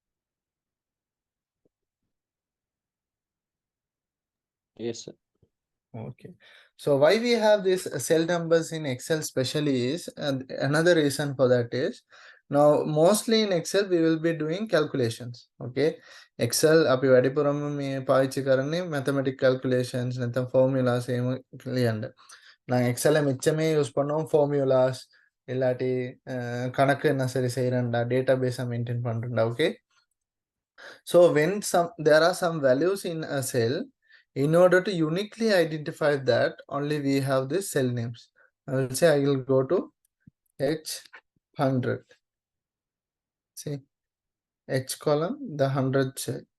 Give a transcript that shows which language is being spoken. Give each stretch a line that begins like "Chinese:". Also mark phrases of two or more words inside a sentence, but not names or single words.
English: Yes, sir. Okay. So why we have this cell numbers in Excel especially is, another reason for that is, now mostly in Excel we will be doing calculations.
Sinhala: Okay. Excel අපි වැඩිපුරම මේ පාවිච්චි කරන්නේ
English: mathematic calculations
Sinhala: නැත්නම් formulas එහෙම ලියන්න.
Tamil: நான் Excel மிச்சமே யூஸ் பண்ணுவோம் formulas இல்லாட்டி கணக்கு என்ன சரி செய்யறேன்டா
English: database maintain
Tamil: பண்றேன்டா.
English: Okay. So when there are some values in a cell, in order to uniquely identify that, only we have this cell names. I will say I will go to H100. See, H column, the 100 cell.